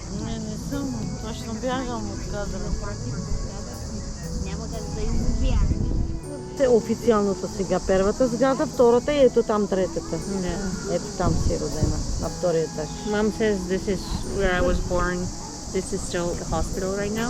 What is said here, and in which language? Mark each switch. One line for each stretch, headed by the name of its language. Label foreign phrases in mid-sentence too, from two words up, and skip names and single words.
Bulgarian: Не съм. Точно бягам от кадъра. Няма как да избягам. Официалното сега. Първата сграда, втората и ето там третата. Ето там си родена, на втория етаж.
English: Mom says this is where I was born. This is still the hospital right now.